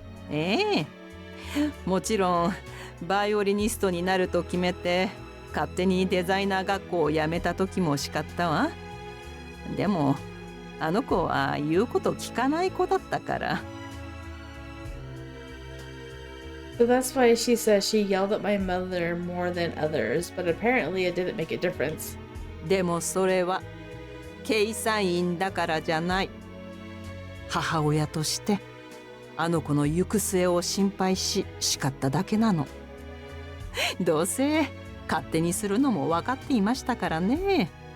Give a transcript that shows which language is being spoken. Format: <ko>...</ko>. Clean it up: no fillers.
<ja>ええ、もちろんバイオリニストになると決めて勝手にデザイナー学校を辞めた時も叱ったわ。でもあの子は言うこと聞かない子だったから。</ja> <en>So that's why she says she yelled at my mother more than others, but apparently it didn't make a difference.</en> <ja>でもそれはケイサインだからじゃない。母親としてあの子の行く末を心配し叱っただけなの。どうせ勝手にするのも分かっていましたからね。</ja>